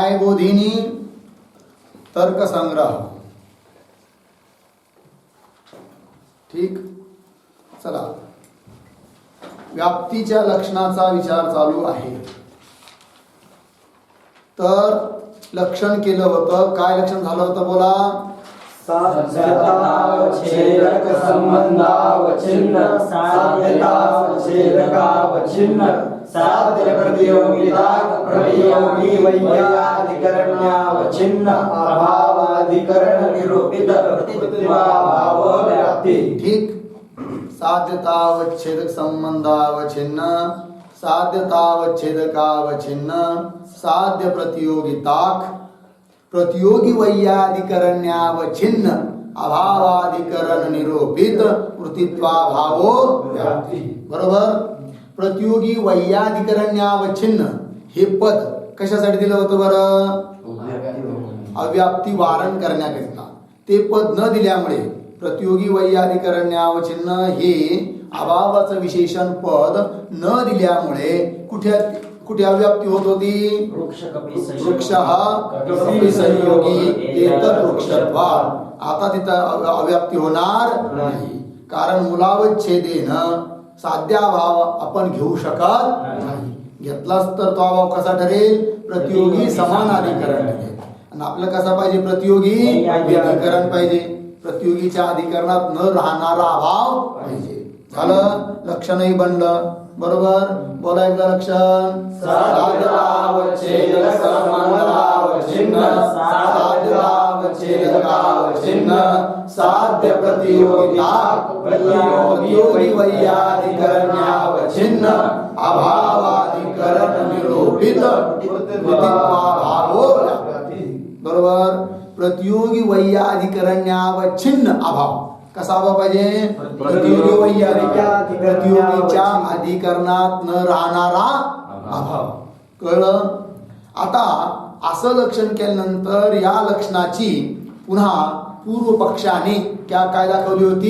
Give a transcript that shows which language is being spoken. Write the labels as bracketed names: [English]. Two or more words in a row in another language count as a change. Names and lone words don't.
[Marathi] विरोधिनी तर्कसंग्रह. ठीक. चला, व्याप्तीच्या लक्षणाचा विचार चालू आहे. तर लक्षण केलं होतं. काय लक्षण झालं होतं बोला? [Sanskrit] साध्यतावच्छेदक संबंधावच्छिन्न साध्यतावच्छेदकावच्छिन्न साध्य प्रतियोगिता प्रतियोगी वैयाधिकरण्यावच्छिन्न अभावाधिकरण निरूपित प्रतित्वाभाव व्याप्ती. [Marathi] ठीक. [Sanskrit] साध्यतावच्छेदक संबंधावच्छिन्न साध्यतावच्छेदकावच्छिन्न साध्य प्रतियोगिताक प्रतियोगी वैयाधिकरण्यावच्छिन्न अभावाधिकरण निरूपित वृत्तित्वाभावो व्याप्ती. [Marathi] बरोबर. [Sanskrit] प्रतियोगी वैयाधिकरण्यावच्छिन्न [Marathi] हे पद कशासाठी दिलं होतं बरं? अव्याप्ती वारण करण्याकरिता. ते पद न दिल्यामुळे [Sanskrit] प्रतियोगी वैयाधिकरण्यावच्छिन्न [Marathi] हे अभावाचं विशेषण पद न दिल्यामुळे कुठे अव्याप्ती होत होती? [Sanskrit] वृक्ष कपी संयोगी एतत् वृक्षत्वात्. [Marathi] आता तिथं अव्याप्ती होणार नाही, कारण [Sanskrit] मुलावच्छेदेन साध्याभाव [Marathi] आपण घेऊ शकत नाही. घेतलाच तर तो अभाव कसा ठरेल? [Sanskrit] प्रतियोगी समानाधिकरण [Marathi] ठरेल. आणि आपलं कसा पाहिजे? [Sanskrit] प्रतियोगी अधिकरण [Marathi] पाहिजे. प्रतियोगीच्या अधिकरणात न राहणारा अभाव पाहिजे. झालं. लक्षणही बनलं. बरोबर. बोला एकदा लक्षण. [Sanskrit] साध्यतावच्छेदक संबंधावच्छिन्न साध्यतावच्छेदकावच्छिन्न साध्य प्रतियोगिता प्रतियोगी वैयाधिकरण्यावच्छिन्न अभावाधिकरण निरूपित वृत्तित्वाभावो व्याप्ती. [Marathi] बरोबर. [Sanskrit] प्रतियोगी वैयाधिकरण्यावच्छिन्न अभाव [Marathi] कसा अभाव पाहिजे? प्रतियोगी प्रतियोगीच्या अधिकरणात न राहणारा अभाव. कळलं? आता असं लक्षण केल्यानंतर या लक्षणाची पुन्हा पूर्व पक्षाने काय दाखवली होती?